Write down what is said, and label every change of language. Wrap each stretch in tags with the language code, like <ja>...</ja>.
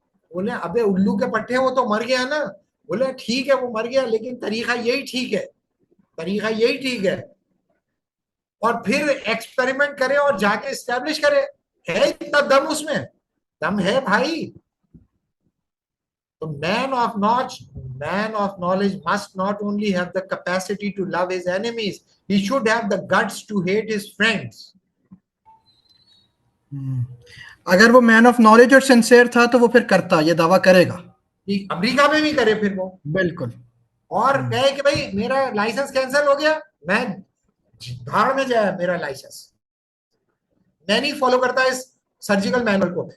<ur>بولے ابے الو کے پٹھے وہ تو مر گیا نا. بولے ٹھیک ہے وہ مر گیا, لیکن طریقہ یہی ٹھیک ہے, طریقہ یہی ٹھیک ہے. اور پھر ایکسپیریمنٹ کرے اور جا کے اسٹیبلش کرے. ہے اتنا دم اس میں, دم ہے بھائی.</ur> <en>تو man of knowledge must not only have the capacity to love his enemies, he should have the guts to hate his friends.</en> <ur>اگر وہ مین آف نالج اور سنسیئر تھا تو وہ پھر کرتا, یہ دعویٰ کرے گا. امریکہ میں بھی کرے پھر وہ, بالکل, اور کہے کہ بھائی میرا لائسنس کینسل ہو گیا, میں بھاڑ میں جایا میرا لائسنس, میں نہیں فالو کرتا اس سرجیکل مینول کو.</ur>